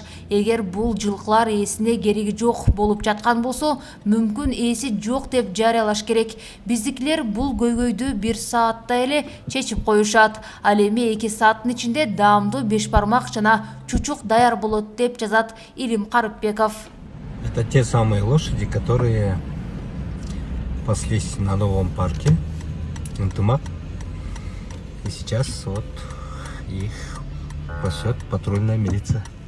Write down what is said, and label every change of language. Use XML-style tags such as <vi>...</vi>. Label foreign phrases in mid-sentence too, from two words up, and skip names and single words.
<ky>Эгер бул жылкылар ээсине кереги жок болуп жаткан болсо, мүмкүн ээси жок деп жарыялаш керек. Биздикилер бул көйгөйдү 1 саатта эле чечип коюшат. Ал эми 2 сааттын ичинде даамдуу бешбармак жана чучук даяр болот деп жазат Илим Карыпбеков.</ky> <ru>Это те самые лошади, которые паслись на новом парке Ынтымак. И сейчас вот их пасет патрульная милиция.</ru>